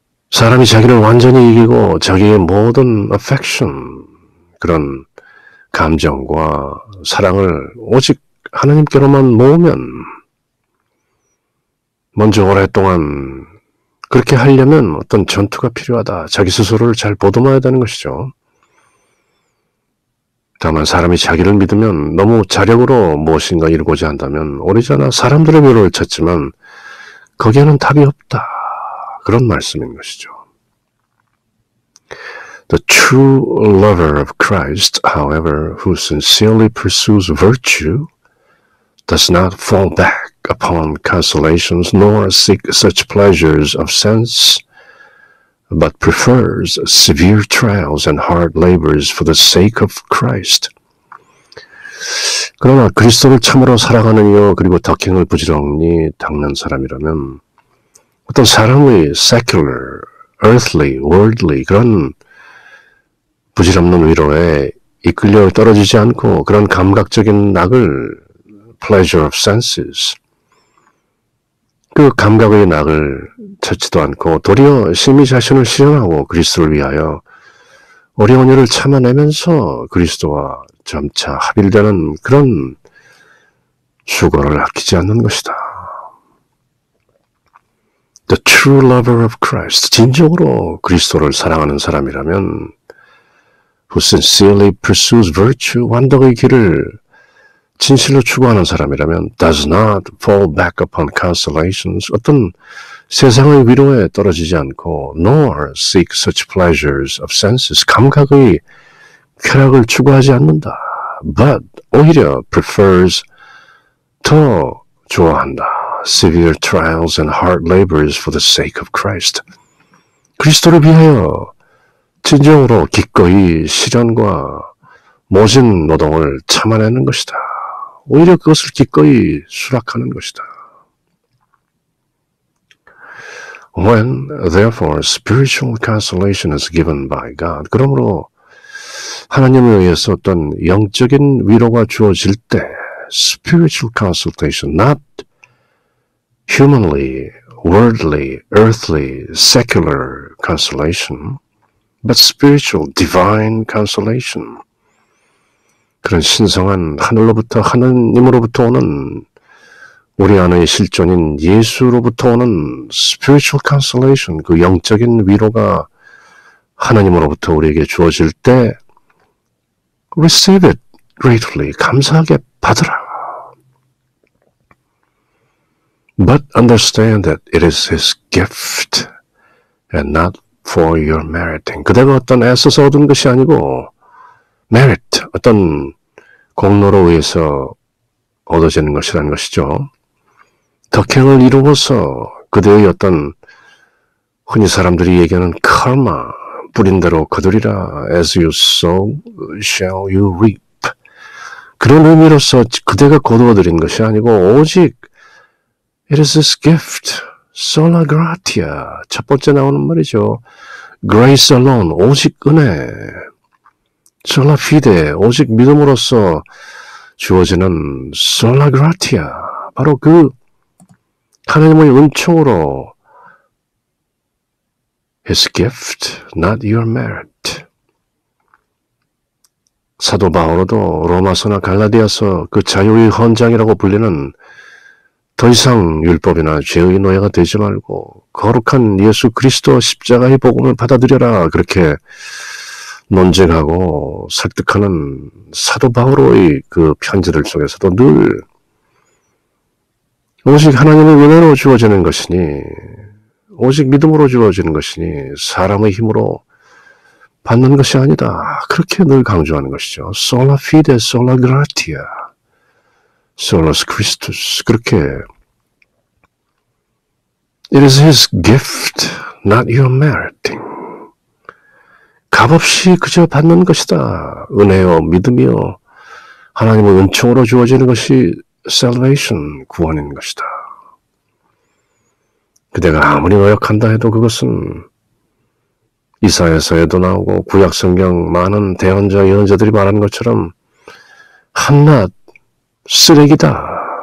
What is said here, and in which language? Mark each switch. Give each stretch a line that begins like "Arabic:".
Korean: 사람이 자기를 완전히 이기고 자기의 모든 affection, 그런 감정과 사랑을 오직 하나님께로만 모으면 먼저 오랫동안 그렇게 하려면 어떤 전투가 필요하다. 자기 스스로를 잘 보듬어야 되는 것이죠. 다만 사람이 자기를 믿으면 너무 자력으로 무엇인가 이루고자 한다면 오래전에 사람들의 위로를 찾지만 거기에는 답이 없다. 그런 말씀인 것이죠.
English: The true lover of Christ, however, who sincerely pursues virtue, does not fall back upon consolations nor seek such pleasures of sense, but prefers severe trials and hard labors for the sake of Christ.
Korean: 그러나 그리스도를 참으로 사랑하는 이요 그리고 덕행을 부지런히 닦는 사람이라면 어떤 사람의
English: secular, earthly, worldly
Korean: 그런 부질없는 위로에 이끌려 떨어지지 않고 그런 감각적인 낙을
English: pleasure of senses
Korean: 그 감각의 낙을 찾지도 않고 도리어 심히 자신을 실현하고 그리스도를 위하여 어려운 일을 참아내면서 그리스도와 점차 합일되는 그런 수고를 아끼지 않는 것이다.
English: The true lover of Christ,
Korean: 진정으로 그리스도를 사랑하는 사람이라면
English: who sincerely pursues virtue,
Korean: 완덕의 길을 진실로 추구하는 사람이라면
English: does not fall back upon consolations,
Korean: 어떤 세상의 위로에 떨어지지 않고
English: nor seek such pleasures of senses,
Korean: 감각의 쾌락을 추구하지 않는다. but 오히려 prefers, 더 좋아한다.
English: severe trials and hard labors for the sake of Christ.
Korean: 그리스도를 위하여 진정으로 기꺼이 시련과 모진 노동을 참아내는 것이다. 오히려 그것을 기꺼이 수락하는 것이다.
English: When, therefore, spiritual consolation is given by God,
Korean: 그러므로 하나님에 의해서 어떤 영적인 위로가 주어질 때
English: spiritual consolation, not humanly, worldly, earthly, secular consolation, but spiritual, divine consolation.
Korean: 그런 신성한 하늘로부터 하나님으로부터 오는 우리 안의 실존인 예수로부터 오는
English: spiritual consolation,
Korean: 그 영적인 위로가 하나님으로부터 우리에게 주어질 때
English: receive it gratefully,
Korean: 감사하게 받으라.
English: But understand that it is His gift and not for your meriting.
Korean: 그대가 어떤 애써서 얻은 것이 아니고 merit, 어떤 공로로 의해서 얻어지는 것이라는 것이죠. 덕행을 이루어서 그대의 어떤 흔히 사람들이 얘기하는 karma, 뿌린 대로 거두리라,
English: as you sow shall you reap.
Korean: 그런 의미로서 그대가 거두어들인 것이 아니고 오직
English: it is His gift,
Korean: sola gratia. 첫 번째 나오는 말이죠.
English: grace alone,
Korean: 오직 은혜. sola fide, 오직 믿음으로써 주어지는 sola gratia. 바로 그 하나님의 은총으로
English: His gift, not your merit.
Korean: 사도 바오로도 로마서나 갈라디아서 그 자유의 헌장이라고 불리는 더 이상 율법이나 죄의 노예가 되지 말고 거룩한 예수 그리스도 십자가의 복음을 받아들여라. 그렇게 논쟁하고 설득하는 사도 바오로의 그 편지들 속에서도 늘 오직 하나님의 은혜로 주어지는 것이니 오직 믿음으로 주어지는 것이니 사람의 힘으로 받는 것이 아니다. 그렇게 늘 강조하는 것이죠.
Latin: sola fide, sola gratia, solus Christus.
English: 그렇게 it is His gift, not your meriting.
Korean: 값없이 그저 받는 것이다. 은혜요, 믿음이요, 하나님의 은총으로 주어지는 것이 salvation, 구원인 것이다. 그대가 아무리 노력한다 해도 그것은 이사야서에도 나오고 구약성경 많은 대언자, 예언자들이 말하는 것처럼 한낱 쓰레기다.